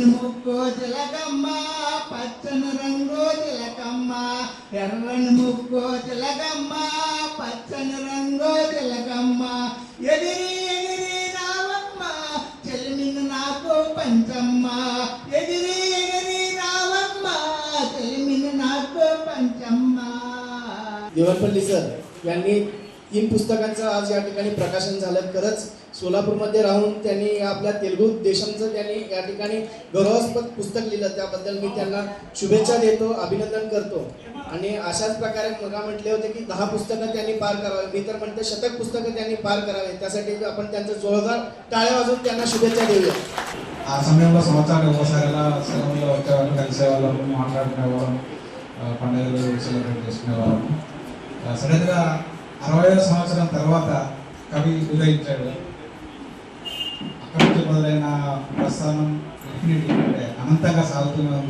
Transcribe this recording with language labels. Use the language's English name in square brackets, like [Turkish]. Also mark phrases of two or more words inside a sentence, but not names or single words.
[Telugu] ముక్కు చిలకమ్మ పచ్చని రంగు చిలకమ్మ, ఎర్రని ముక్కు చిలకమ్మ పచ్చని రంగు చిలకమ్మ, ఎగిరి ఎగిరి రావమ్మ చెలిమిని నాకు పంచమ్మ, ఎగిరి ఎగిరి रावम्म చెలిమిని నాకు పంచమ్మ. [Marathi] देवरपल्ली सर यांनी 3 पुस्तकांचं आज या ठिकाणी प्रकाशन झालं. खरंच सोलापूरमध्ये राहून त्यांनी आपल्या तेलुगू देशमचं त्यांनी या ठिकाणी गौरवास्पद पुस्तक लिहिलं. त्याबद्दल मी त्यांना शुभेच्छा देतो, अभिनंदन करतो. आणि अशाच प्रकारे मगा म्हटले होते की 10 पुस्तकं त्यांनी पार करावे. मी तर म्हणते 100 पुस्तकं त्यांनी पार करावे. त्यासाठी आपण त्यांचं जोरदार टाळ्या वाजवून त्यांना शुभेच्छा देऊया. [Telugu] ఆ సమయంలో సంవత్సరానికి ఒకసారిలా సెలవుల్లో వచ్చేవాళ్ళం, కలిసేవాళ్ళం, మాట్లాడుకునేవాళ్ళం, పండుగలు సెలబ్రేట్ చేసుకునేవాళ్ళం. సడన్గా 60వ సంవత్సరం తర్వాత కవి ఉదయించాడు. అక్కడి నుంచి మొదలైన ప్రస్థానం డెఫినెట్లీ అంటే అనంతంగా సాగుతూనే ఉంది.